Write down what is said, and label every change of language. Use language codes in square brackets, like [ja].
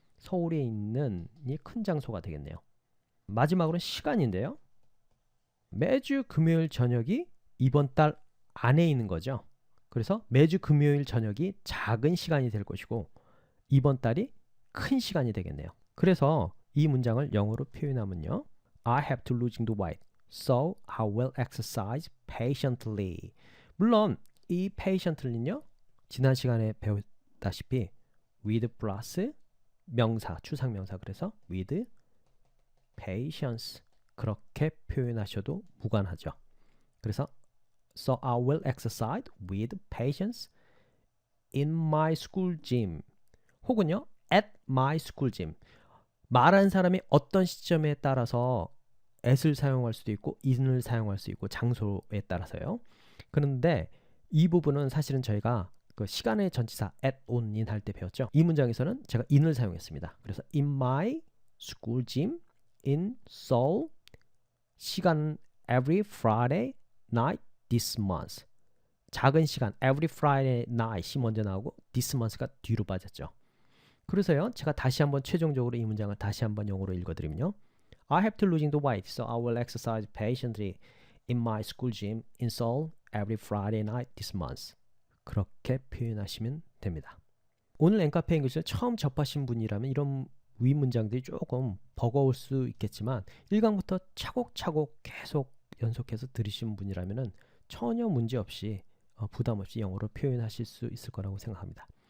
[ko] 서울에 있는이 큰 장소가 되겠네요. 마지막으로 시간인데요. 매주 금요일 저녁이 이번 달 안에 있는 거죠. 그래서 매주 금요일 저녁이 작은 시간이 될 것이고 이번 달이 큰 시간이 되겠네요. 그래서 이 문장을 영어로 표현하면요, [en] I have to losing the weight, so I will exercise patiently. [ko] 물론 이 patiently는요, 지난 시간에 배웠다시피 with 플러스 명사, 추상명사, 그래서 [en] with patience, [ko] 그렇게 표현하셔도 무관하죠. 그래서 [en] so I will exercise with patience in my school gym, [ko] 혹은요 [en] at my school gym. [ko] 말하는 사람이 어떤 시점에 따라서 at을 사용할 수도 있고 in을 사용할 수 있고 장소에 따라서요. 그런데 이 부분은 사실은 저희가 그 시간의 전치사 [en] at, on, in [ko] 할 때 배웠죠. 이 문장에서는 제가 in을 사용했습니다. 그래서 [en] in my school gym in Seoul, [ko] 시간 [en] every Friday night this month. [ko] 작은 시간 [en] every Friday night [ko] 이 먼저 나오고 [en] this month [ko] 가 뒤로 빠졌죠. 그래서요, 제가 다시 한번 최종적으로 이 문장을 다시 한번 영어로 읽어드리면요, [en] I have to losing the weight, so I will exercise patiently in my school gym in Seoul every Friday night this month. [ko] 그렇게 표현하시면 됩니다. 오늘 엠카페 잉글리시를 처음 접하신 분이라면 이런 위 문장들이 조금 버거울 수 있겠지만 1강부터 차곡차곡 계속 연속해서 들으신 분이라면 전혀 문제 없이 부담 없이 영어로 표현하실 수 있을 거라고 생각합니다.